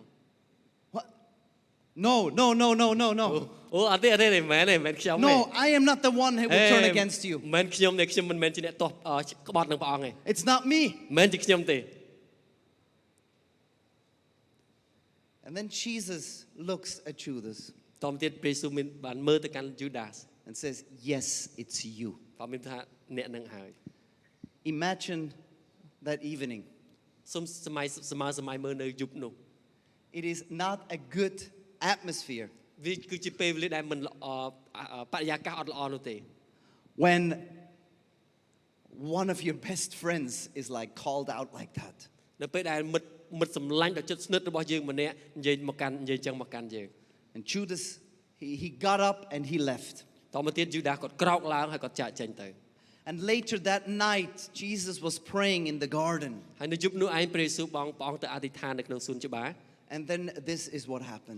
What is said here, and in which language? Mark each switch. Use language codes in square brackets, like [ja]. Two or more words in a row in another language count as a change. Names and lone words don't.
[en] What? No, no, no, no, no, no. [km] អូអត់ទេមែនខ្ញុំទេ [en] No, I am not the one who will turn against you. [km] មិនខ្ញុំទេខ្ញុំមិនមែនជាអ្នកទាស់ក្បត់នឹងព្រះអង្គទេ [en] It's not me. [km] មិនជាខ្ញុំទេ [en] And then Jesus looks at Judas [km] តមទៀតព្រះយេស៊ូវមានបានមើលទៅកាន់យូដាស [en] and says, yes, it's you. [km] ព្រះមានថាអ្នកនឹងហើយ [en] Imagine that evening. [km] សូមសម័យមើលនៅយប់នោះ [en] It is not a good atmosphere [km] វាគឺជាពេលវេលាដែលមិនល្អបរិយាកាសអត់ល្អនោះទេ [en] when one of your best friends is like called out like that. [km] នៅពេលដែលមិត្តសម្លាញ់ដ៏ជិតស្និទ្ធរបស់យើងម្នាក់និយាយចឹងមកកាន់យើង [en] And Judas, he got up and he left. [km] តមកទៀតយូដាសគាត់ក្រោកឡើងហើយគាត់ចាកចេញទៅ [en] And later that night, Jesus was praying in the garden. [km] ហើយនៅយប់នោះឯងព្រះយេស៊ូវព្រះអង្គទៅអធិដ្ឋាននៅក្នុងសួនច្បារ [en] And then this is what happened.